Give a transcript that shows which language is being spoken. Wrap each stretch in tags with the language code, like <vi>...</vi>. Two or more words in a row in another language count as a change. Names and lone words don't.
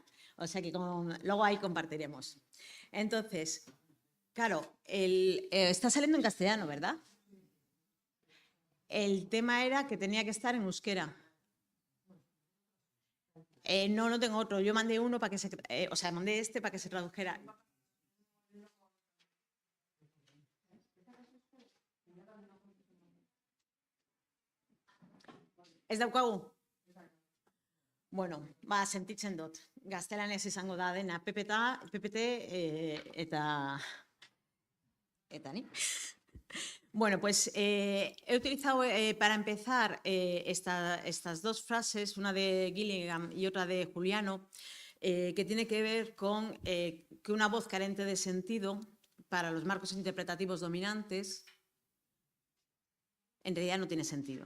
<es>O sea que luego ahí compartiremos. Entonces, claro, está saliendo en castellano, ¿verdad? El tema era que tenía que estar en euskera. No tengo otro. Yo mandé uno para que se... mandé este para que se tradujera.</es> <eu>Ez daukagu? Bueno, sentitzen dut. Gaztelanez izango da dena. PPT eta ni.</eu> <es>Bueno, pues he utilizado para empezar estas dos frases, una de Gilligan y otra de Juliano, que tiene que ver con que una voz carente de sentido para los marcos interpretativos dominantes en realidad no tiene sentido.</es>